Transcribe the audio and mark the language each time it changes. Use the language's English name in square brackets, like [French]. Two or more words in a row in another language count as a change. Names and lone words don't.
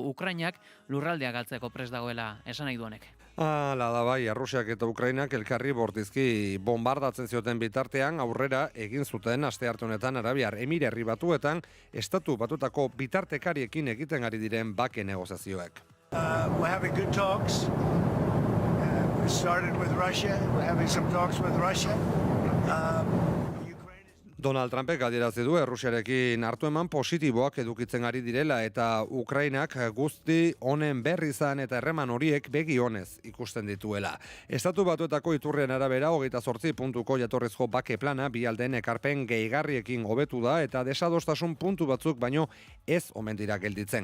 [Basque] Ukrainak lurraldea galtzeko prest dagoela esan nahi du honek. Hala da bai, Errusiak eta Ukrainak elkarri bortizki bombardatzen zioten bitartean aurrera egin zuten astearte honetan Arabiar Emirerri Batuetan Estatu Batuetako bitartekariekin egiten ari diren bake negoziazioak. [English] We're having good talks. We started with Russia. We're having some talks with Russia. [Basque] Donald Trumpek adierazi du Errusiarekin hartu eman positiboak edukitzen ari direla eta Ukrainak guzti honen berri izan eta erreman horiek begi honez ikusten dituela. Estatu Batuetako iturrien arabera 28 puntuko jatorrizko bake plana bi aldeen ekarpen gehigarriekin hobetu da eta desadostasun puntu batzuk baino ez omen dira gelditzen.